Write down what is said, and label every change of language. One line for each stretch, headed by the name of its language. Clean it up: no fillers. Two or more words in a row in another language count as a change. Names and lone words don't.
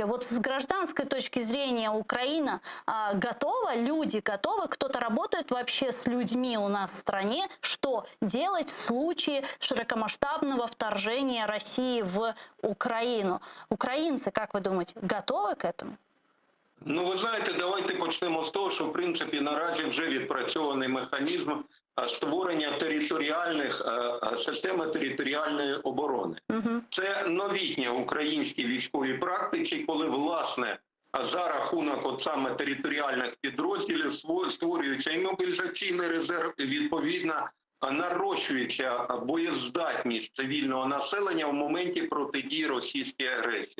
Russian: Вот с гражданской точки зрения Украина готова, люди готовы, кто-то работает вообще с людьми у нас в стране, что делать в случае широкомасштабного вторжения России в Украину. Украинцы, как вы думаете, готовы к этому?
Ukrainian: Ну, ви знаєте, давайте почнемо з того, що, в принципі, наразі вже відпрацьований механізм створення системи територіальної оборони. Це новітні українські військові практики, коли, власне, за рахунок от саме територіальних підрозділів створюється і мобілізаційний резерв, і, відповідно, нарощується боєздатність цивільного населення в моменті протидії російській агресії.